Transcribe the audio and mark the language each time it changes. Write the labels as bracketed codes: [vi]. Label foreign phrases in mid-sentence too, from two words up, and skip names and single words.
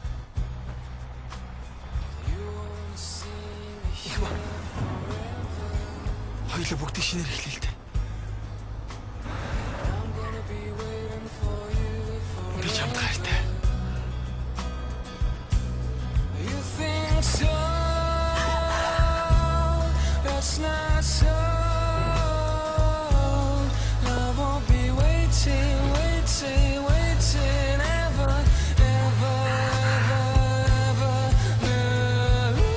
[mn] Хоёулаа бүгдийг шинээр эхлэе л дээ. Би чамд хайртай. [en] That's not so. Love won't be waiting, waiting, waiting ever, ever, ever, ever.